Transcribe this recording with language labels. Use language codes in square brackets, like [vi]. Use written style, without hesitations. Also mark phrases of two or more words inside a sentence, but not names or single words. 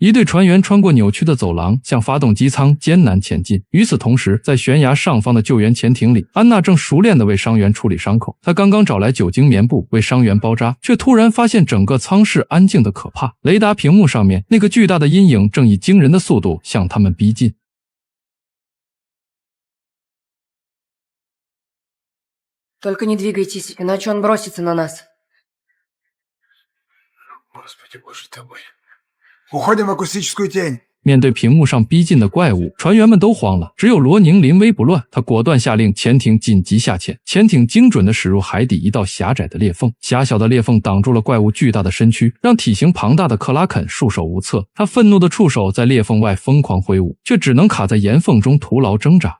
[zh] 一队船员穿过扭曲的走廊，向发动机舱艰难前进。与此同时，在悬崖上方的救援潜艇里，安娜正熟练地为伤员处理伤口。她刚刚找来酒精棉布为伤员包扎，却突然发现整个舱室安静得可怕。雷达屏幕上面那个巨大的阴影正以惊人的速度向他们逼近。 [ru] Только не двигайтесь, иначе он бросится на нас. Господи, боже ты мой. Уходим в акустическую тень. [zh] 面对屏幕上逼近的怪物，船员们都慌了，只有罗宁临危不乱。他果断下令潜艇紧急下潜，潜艇精准地驶入海底一道狭窄的裂缝，狭小的裂缝挡住了怪物巨大的身躯，让体型庞大的克拉肯束手无策。他愤怒的触手在裂缝外疯狂挥舞，却只能卡在岩缝中徒劳挣扎。